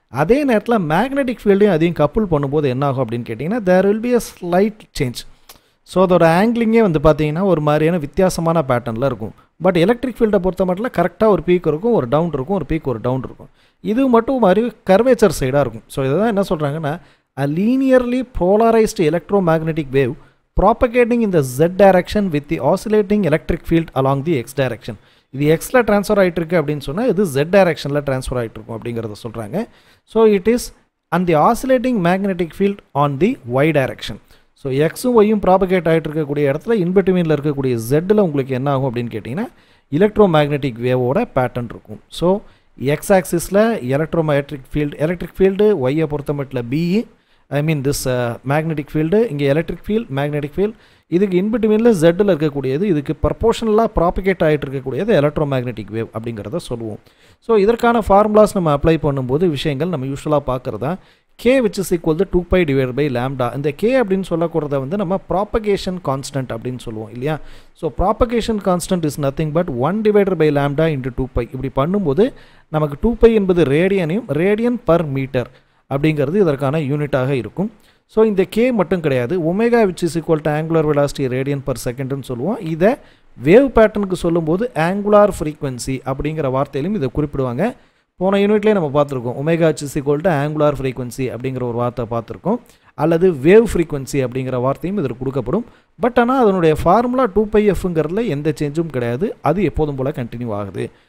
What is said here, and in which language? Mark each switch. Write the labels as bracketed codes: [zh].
[ta] அதே நேரத்தில் மேக்னெட்டிக் ஃபீல்டையும் அதையும் கப்புள் பண்ணும்போது என்ன ஆகும் அப்படின்னு கேட்டிங்கன்னா, [en] There will be a slight change. [ta] So அதோட ஆங்கிளிங்கே வந்து பார்த்தீங்கன்னா ஒரு மாதிரியான வித்தியாசமான பேட்டர்னில் இருக்கும். பட் எலக்ட்ரிக் ஃபீல்டை பொறுத்த மட்டும் கரெக்டாக ஒரு பீக் இருக்கும், ஒரு டவுன் இருக்கும், ஒரு பீக் ஒரு டவுன் இருக்கும். இது மட்டும் மாதிரி கர்வேச்சர் சைடாக இருக்கும். ஸோ இதை தான் என்ன சொல்கிறாங்கன்னா, [en] A linearly polarised electromagnetic wave propagating in the z direction with the oscillating electric field along the x direction. [ta] இது xல ட்ரான்ஸ்ஃபர் ஆகிட்டு இருக்கு அப்படின்னு சொன்னால் இது z டைரக்ஷனில் ட்ரான்ஸ்ஃபர் ஆகிட்டு இருக்கும் அப்படிங்கிறத சொல்கிறாங்க. [en] So it is and the oscillating magnetic field on the y direction. [ta] So எக்ஸும் ஒய்யும் ப்ராபகேட் ஆகிட்டு இருக்கக்கூடிய இடத்துல இன்பிட்வீனில் இருக்கக்கூடிய ஜெட்டில் உங்களுக்கு என்ன ஆகும் அப்படின்னு கேட்டிங்கன்னா எலக்ட்ரோமேக்னெட்டிக் வேவோட பேட்டர்ன் இருக்கும். ஸோ எக்ஸ் ஆக்சிஸில் எலக்ட்ரிக் ஃபீல்டு ஒய்யை பொறுத்த மட்டும் BE, I mean this magnetic field, இங்கே எலக்ட்ரிக் ஃபீல்ட் மேக்னெட்டிக் ஃபீல்ட், இதுக்கு இன்பிட்வீனில் ஜெட்டில் இருக்கக்கூடியது, இதுக்கு ப்ரப்போர்ஷனலாக ப்ராபகேட் ஆகிட்டு இருக்கக்கூடியது எலக்ட்ரோமேக்னெட்டிக் வேவ் அப்படிங்கிறத சொல்லுவோம். ஸோ இதற்கான ஃபார்முலாஸ் நம்ம அப்ளை பண்ணும்போது விஷயங்கள் நம்ம யூஸ்வலாக பார்க்குறதா k which is equal to 2pi divided by lambda. இந்த k அப்படின்னு சொல்லக்கூடத வந்து நம்ம ப்ராபகேஷன் கான்ஸ்டன்ட் அப்படின்னு சொல்லுவோம் இல்லையா. So propagation constant is nothing but 1 divided by lambda into 2pi. இப்படி பண்ணும்போது நமக்கு 2pi என்பது ரேடியன் பர் மீட்டர் அப்படிங்கிறது இதற்கான யூனிட்டாக இருக்கும். ஸோ இந்த k மட்டும் கிடையாது, omega [en] which is equal to angular velocity radian per second [ta] ன்னு சொல்லுவோம். இதை வேவ் பேட்டர்னுக்கு சொல்லும்போது ஆங்குலார் ஃப்ரீக்வன்சி அப்படிங்கிற வார்த்தையிலும் இதை குறிப்பிடுவாங்க. போன யூனிட்லேயே நம்ம பார்த்துருக்கோம், omega which is equal to angular frequency அப்படிங்கிற ஒரு வார்த்தை பார்த்துருக்கோம், அல்லது வேவ் ஃப்ரீக்வன்சி அப்படிங்கிற வார்த்தையும் இதற்கு கொடுக்கப்படும். பட் ஆனால் அதனுடைய ஃபார்முலா 2πfங்கிறதுல எந்த சேஞ்சும் கிடையாது, அது எப்போதும் போல் கண்டினியூ ஆகுது.